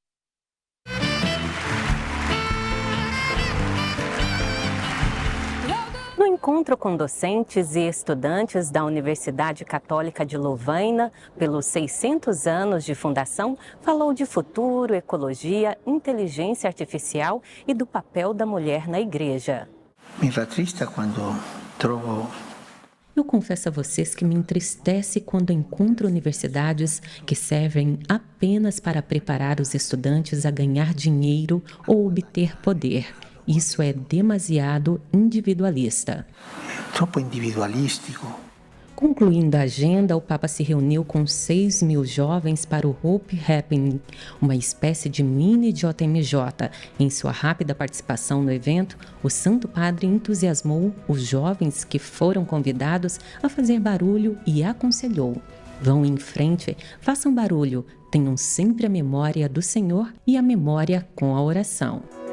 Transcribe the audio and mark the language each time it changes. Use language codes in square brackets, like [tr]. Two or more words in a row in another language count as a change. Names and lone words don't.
[pt] No encontro com docentes e estudantes da Universidade Católica de Lovaina, pelos 600 anos de fundação, falou de futuro, ecologia, inteligência artificial e do papel da mulher na igreja. [it] Mi rattrista quando trovo. [pt] Eu confesso a vocês que me entristece quando encontro universidades que servem apenas para preparar os estudantes a ganhar dinheiro ou obter poder. Isso é demasiado individualista. [it] Troppo individualistico. [pt] Concluindo a agenda, o Papa se reuniu com 6.000 jovens para o Hope Happening, uma espécie de mini JMJ. Em sua rápida participação no evento, o Santo Padre entusiasmou os jovens que foram convidados a fazer barulho e aconselhou: vão em frente, façam barulho, tenham sempre a memória do Senhor e a memória com a oração.